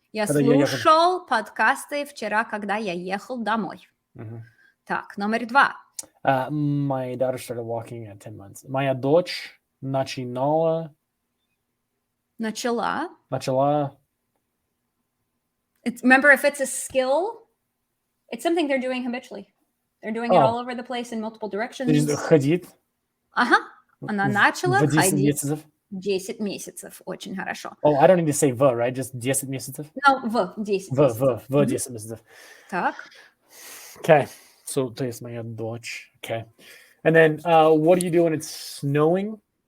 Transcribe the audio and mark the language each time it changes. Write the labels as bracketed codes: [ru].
[ru] Я слушал подкасты вчера, когда я ехал домой. Так, номер 2. [en] My daughter started walking at 10 months. [ru] Моя дочь начала. Начала. [en] Remember, if it's a skill, it's something they're doing habitually. They're doing it all over the place in multiple directions. [ru] Ходить. Ага. Она начала В 10 ходить. месяцев. 10 месяцев. Очень хорошо. [en] Oh, I don't need to say [ru] в, [en] right? Just [ru] 10 месяцев? [en] No, [ru] в 10 месяцев. В 10 месяцев. Так. [en] Okay. So, [ru] то есть моя дочь. [en] Okay. And then, what do you do when it's snowing?